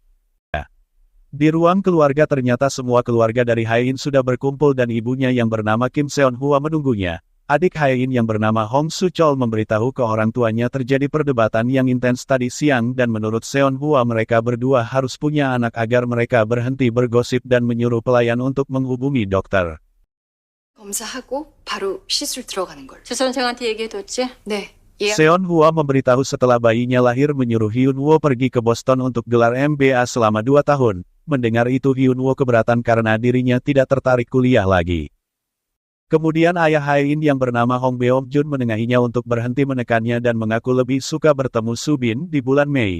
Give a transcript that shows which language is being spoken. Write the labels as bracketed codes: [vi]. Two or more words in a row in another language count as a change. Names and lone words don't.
[id] Di ruang keluarga ternyata semua keluarga dari Hae-in sudah berkumpul dan ibunya yang bernama Kim Seon-hwa menunggunya. Adik Hae-in yang bernama Hong Su-chol memberitahu ke orang tuanya terjadi perdebatan yang intens tadi siang dan menurut Seon-hwa mereka berdua harus punya anak agar mereka berhenti bergosip dan menyuruh pelayan untuk menghubungi dokter. [ko] 검사하고 바로 시술 들어가는 걸. 주 선생한테 얘기해뒀지? 네. 예약. [id] Seon-hwa memberitahu setelah bayinya lahir menyuruh Hyun-woo pergi ke Boston untuk gelar MBA selama 2 tahun. Mendengar itu Hyun-woo keberatan karena dirinya tidak tertarik kuliah lagi. Kemudian ayah Hae-in yang bernama Hong Beom-jun menengahinya untuk berhenti menekannya dan mengaku lebih suka bertemu Subin di bulan Mei.